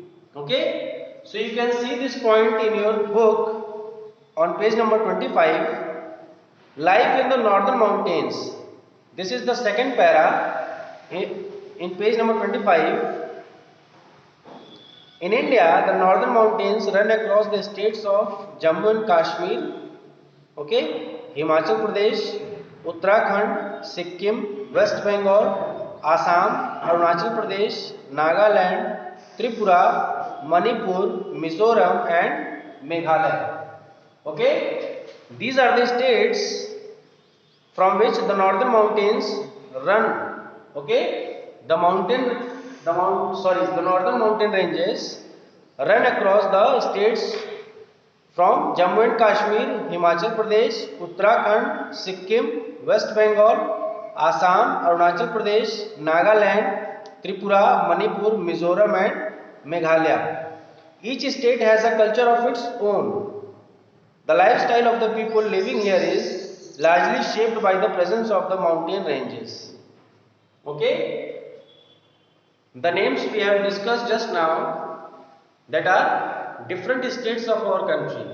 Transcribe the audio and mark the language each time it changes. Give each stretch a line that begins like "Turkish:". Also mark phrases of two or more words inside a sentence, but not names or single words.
English: Okay, so you can see this point in your book on page number 25. Life in the northern mountains. This is the second para in page number 25. In India, the northern mountains run across the states of Jammu and Kashmir, Himachal Pradesh, Uttarakhand, Sikkim, West Bengal, Assam, Arunachal Pradesh, Nagaland, Tripura, Manipur, Mizoram and Meghalaya. Okay, these are the states from which the northern mountains run. Okay, the northern mountain ranges run across the states from Jammu and Kashmir, Himachal Pradesh, Uttarakhand, Sikkim, West Bengal, Assam, Arunachal Pradesh, Nagaland, Tripura, Manipur, Mizoram and Meghalaya. Each state has a culture of its own. The lifestyle of the people living here is largely shaped by the presence of the mountain ranges. Okay, the names we have discussed just now, that are different states of our country.